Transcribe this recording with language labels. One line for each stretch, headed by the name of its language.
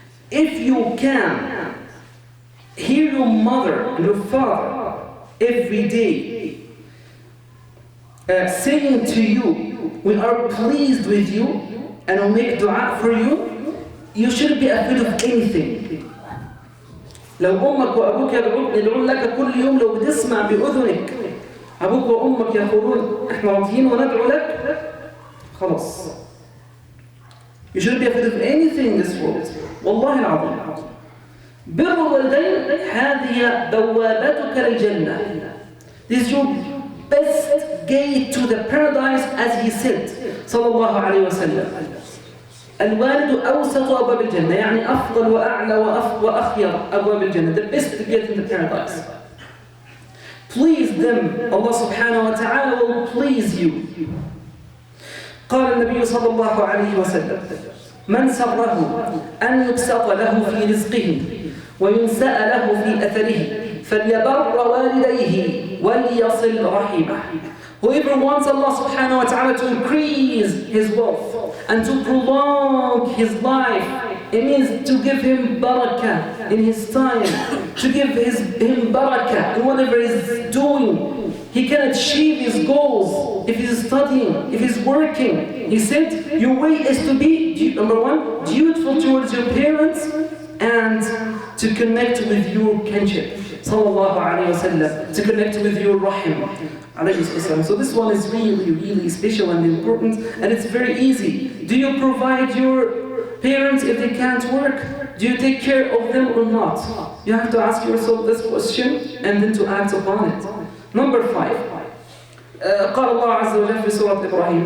English: If you can hear your mother and your father every day saying to you, we are pleased with you and we'll make dua for you, you shouldn't be afraid of anything.
Arabic: لو أمك وأبوك يدعون لك كل يوم، لو بتسمع بأذنك أبوك وأمك يقولون إحنا راضيين وندعو لك، خلاص.
English: You shouldn't be afraid of anything in this world.
Arabic: والله العظيم. بر الوالدين هذه بوابتك للجنة.
English: This is your best gate to the paradise, as he said
Arabic: صلى الله عليه وسلم. الوالد أوسط أبواب الجنة، يعني أفضل وأعلى وأخير أبواب الجنة.
English: The best to get in the paradise. Please them, Allah subhanahu wa ta'ala will please you.
Arabic: قال النبي صلى الله عليه وسلم: من سره أن يبسط له في رزقه وينسأ له في أثره فليبر والديه وليصل رحمه.
English: Whoever wants Allah subhanahu wa ta'ala to increase his wealth and to prolong his life, it means to give him barakah in his time, to give him barakah in whatever he's doing. He can achieve his goals if he's studying, if he's working. He said, your way is to be, number one, dutiful towards your parents and to connect with your kinship. Sallallahu alayhi wa sallam, to connect with your rahim. So this one is really, really special and important, and it's very easy. Do you provide your parents if they can't work? Do you take care of them or not? You have to ask yourself this question and then to act upon it. Number 5.
Arabic: قال الله عز وجل في سورة إبراهيم.